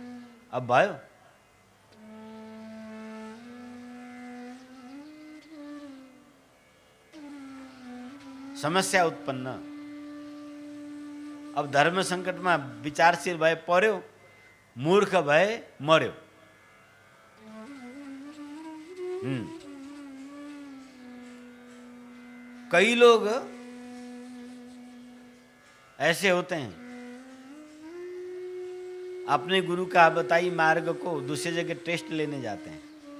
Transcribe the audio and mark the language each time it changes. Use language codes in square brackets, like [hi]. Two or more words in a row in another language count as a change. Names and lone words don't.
[ne] अब भयो। समस्या उत्पन्न। अब धर्म संकटमा विचारशील भए पर्यो, मूर्ख भए मर्यो। [hi] कई लोग ऐसे होते हैं, अपने गुरु का बताई मार्ग को दूसरी जगह टेस्ट लेने जाते हैं।